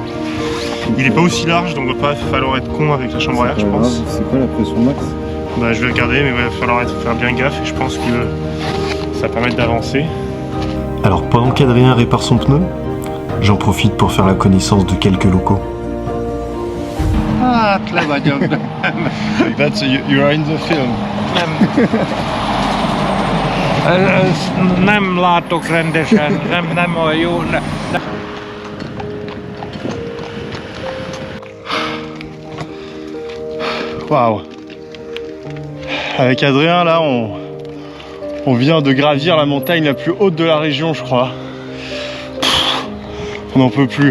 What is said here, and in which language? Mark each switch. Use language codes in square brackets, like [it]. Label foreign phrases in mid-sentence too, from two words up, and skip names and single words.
[fr] Il est pas aussi large, donc il va pas falloir être con avec la chambre à air, je pense. C'est quoi la pression max? Bah, je vais regarder, mais il va falloir faire bien gaffe et je pense que ça va permettre d'avancer. Alors pendant qu'Adrien répare son pneu, j'en profite pour faire la connaissance de quelques locaux. [en] Ah, clever job. That's you are in the film. [hu] Nem látok rendesen, nem olyan jó. Waouh. [fr] Avec Adrien là, on vient de gravir la montagne la plus haute de la région, je crois. On n'en peut plus.